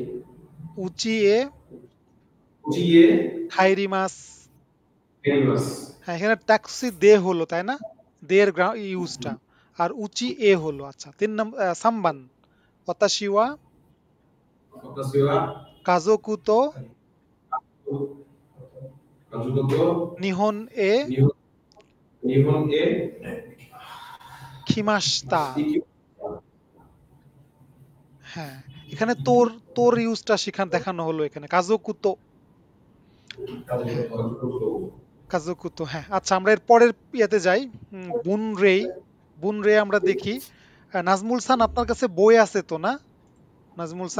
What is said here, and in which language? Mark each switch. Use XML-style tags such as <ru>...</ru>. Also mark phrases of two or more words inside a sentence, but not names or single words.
<ja>উচিয়ে 家へ খাইরি মাস। 帰ります。</ja> <bn>হ্যাঁ, এখানে ট্যাক্সি দে হলো তাই না, দের ইউজটা, আর উচি এ হলো। আচ্ছা 3 নম্বর সাম্বান, ওয়াতাশিওয়া</bn> <ja>私は কাজোকুতো 家族と日本 へ日本へ খিমাস্তা। 行き</ja> <bn>হ্যাঁ, এখানে তোর তোর ইউজটা দেখানো হলো এখানে, কাজোকুতো।</bn> <ja>家族と</ja> <bn>কাজোকুতো, হ্যাঁ। আচ্ছা আমরা এর পরের ইয়েতে যাই। বুনরেই, বুনরে আমরা দেখি। নাজমুল সান, আপনার কাছে বই আছে তো না নাজমুল সান?</bn>